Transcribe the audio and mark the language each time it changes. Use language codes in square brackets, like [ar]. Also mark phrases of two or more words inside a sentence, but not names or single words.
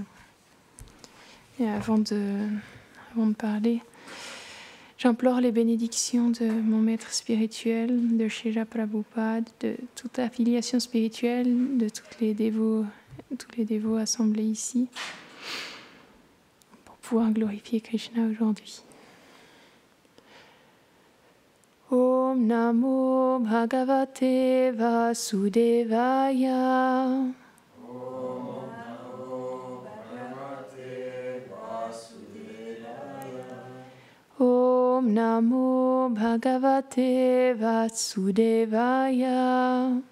[fr] Et avant de parler, j'implore les bénédictions de mon maître spirituel, de Srila Prabhupada, de toute affiliation spirituelle, de tous les dévots assemblés ici, pour pouvoir glorifier Krishna aujourd'hui. [sa] Om Namo Bhagavate Vasudevaya. Om Namo Bhagavate Vasudevaya.